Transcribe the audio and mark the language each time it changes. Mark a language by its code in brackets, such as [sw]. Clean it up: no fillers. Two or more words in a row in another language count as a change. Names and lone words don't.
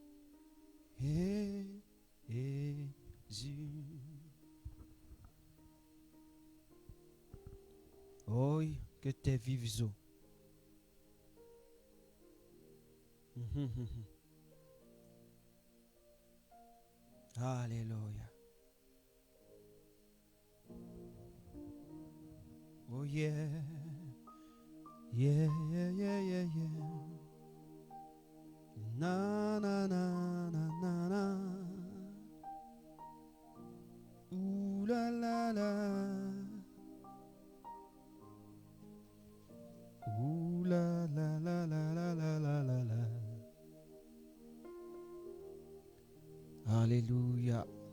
[fr] Oh, que tes vives eaux. Alléluia. [en] Oh yeah. Yeah, yeah, yeah, yeah, yeah. Na, na, na, na, na, na. Ooh la la la. Ooh la la la la la la la la la. [fr] Alléluia.